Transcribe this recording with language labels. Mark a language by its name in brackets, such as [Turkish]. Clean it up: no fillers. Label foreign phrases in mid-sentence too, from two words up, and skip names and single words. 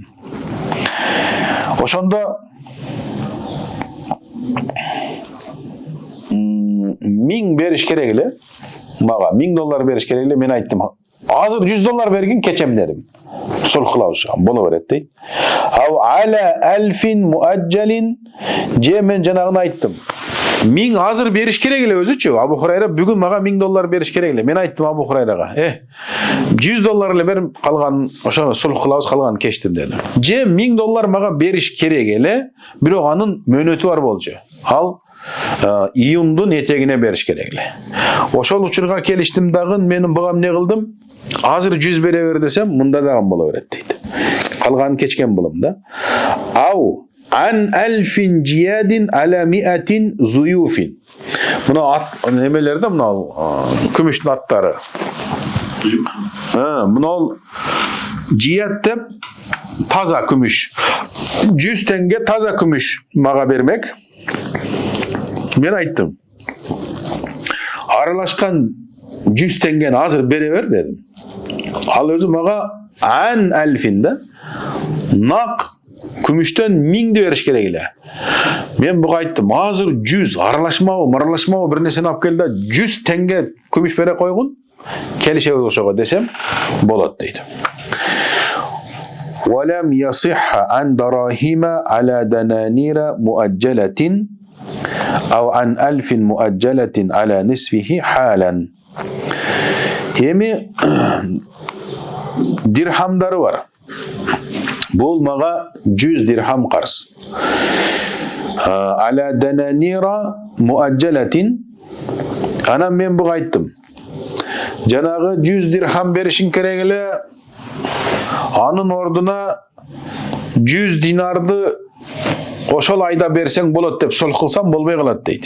[Kyrgyz] Ошондо 1000 бериш керек эле. Мага $1000 бериш керек эле. Мен айттым, азыр $100 бергин, кечем дедим. Сулх кылабыз, боло берет дейт. [Arabic] أو على ألف مؤجل, [Kyrgyz] же мен жанагын айттым. 1000 азыр бериш керек эле өзүчү. Абу Хурайра бүгүн мага $1000 бериш керек эле. Мен айттым Абу Хурайрага, $100 эле берим, калган ошону сулх кылабыз, калганын кечтим дедим. Же $1000 мага бериш керек эле, бирок анын мөөнөтү бар болчу. Ал июндун этегине бериш керек эле. Ошол учурга келиштим дагы, менин буга эмне кылдым? Азыр 100 бере бер десем, мында дагы боло берет дейт. Калганын кечкен болом да. [Arabic] أو عن ألف جياد على مائة زيوف. [Kyrgyz] Мына ат немелерде, мына күмүштүн аттары. Мына жият деп таза күмүш. 100 теңге таза күмүш мага бермек. Мен айттым, аралашкан 100 теңгени азыр бере бер дедим. Ал өзү мага [Arabic] عن ألف [Kyrgyz] да, нак күмүштөн 1000 бериш керек эле. Мен буга айттым, азыр 100 аралашмабы бир нерсени алып кел да 100 теңге күмүш бере койгун, келишебиз ошого десем болот дейт. [Arabic] ولم يصح عن دراهم على دنانير مؤجلة أو عن ألف مؤجلة على نصفه حالا. [Kyrgyz] Эми дирхамдары бар. Бул мага 100 дирхам карыз. [Arabic] على دنانير مؤجلة. [Kyrgyz] Анан мен буга айттым, жанагы 100 дирхам беришиң керек эле, анын ордуна 100 динарды ошол айда берсең болот деп сулх кылсам болбой калат дейт.